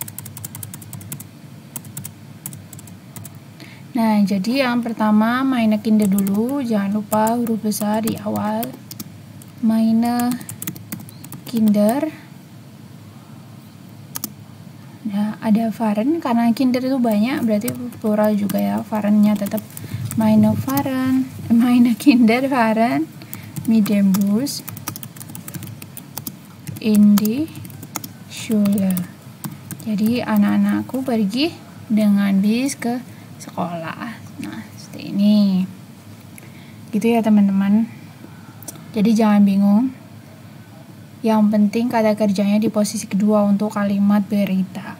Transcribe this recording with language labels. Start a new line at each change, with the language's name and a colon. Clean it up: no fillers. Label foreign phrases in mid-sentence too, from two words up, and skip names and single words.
Indonesian: Nah, jadi yang pertama
German: meine Kinder
Indonesian: dulu, jangan lupa huruf besar di awal.
German: Meine Kinder.
Indonesian: Nah, ada fahren karena Kinder itu banyak, berarti plural juga ya.
German: Fahrennya tetap meine Kinder fahren mit dem Bus in die Schule.
Indonesian: Jadi anak-anakku pergi dengan bis ke sekolah. Nah, seperti ini. Gitu ya teman-teman. Jadi jangan bingung. Yang penting kata kerjanya di posisi kedua untuk kalimat berita.